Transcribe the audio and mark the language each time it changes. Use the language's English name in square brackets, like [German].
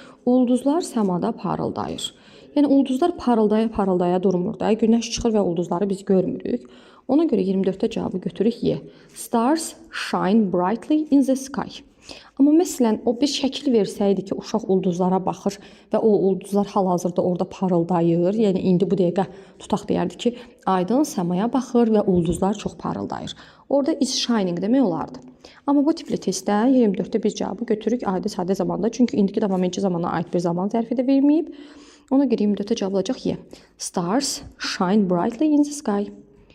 [Azerbaijani] Ulduzlar səmada parıldayır. Yəni ulduzlar parıldaya durmur da. Günəş çıxır və ulduzları biz görmürük. Ona görə 24-də cavabı götürürük Y. [English] Stars shine brightly in the sky. [Azerbaijani] Amma məsələn o bir şəkil versəydi ki, uşaq ulduzlara baxır və o ulduzlar hal-hazırda orada parıldayır. Yəni indi bu dəqiqə tutaq deyərdi ki, aydın səmaya baxır və ulduzlar çox parıldayır. Orada [English] is shining [Azerbaijani] demək olardı. Amma bu tipli testdə 24-də biz cavabı götürürük adi sadə zamanda. Çünki indiki davam edici zamana aid bir zaman zərfi də verməyib. Ona görə 24-də cavab olacaq Y. [English] Stars shine brightly in the sky.